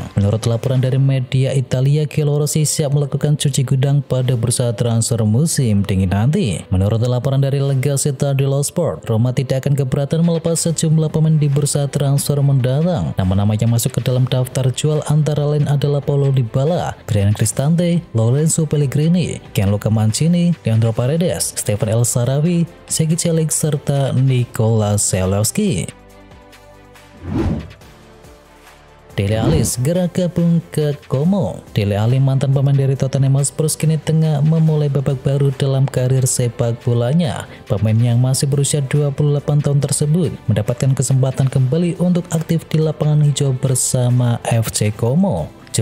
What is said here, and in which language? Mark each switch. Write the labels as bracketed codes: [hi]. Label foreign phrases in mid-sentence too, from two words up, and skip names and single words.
[id] Menurut laporan dari media Italia, Chiedo Rossi siap melakukan cuci gudang pada bursa transfer musim dingin nanti. Menurut laporan dari La Gazzetta dello Sport, Roma tidak akan keberatan melepas sejumlah pemain di bursa transfer mendatang. Nama-nama yang masuk ke dalam daftar jual antara lain adalah Paulo Dybala, Bryan Cristante, Lorenzo Pellegrini, Gianluca Mancini, Leandro Paredes, Stephen El Shaarawy, Segi Celik, serta Nikola Zalewski. Dele Alli segera gabung ke Como. Dele Alli, mantan pemain dari Tottenham Hotspur, kini tengah memulai babak baru dalam karir sepak bolanya. Pemain yang masih berusia 28 tahun tersebut mendapatkan kesempatan kembali untuk aktif di lapangan hijau bersama FC Como.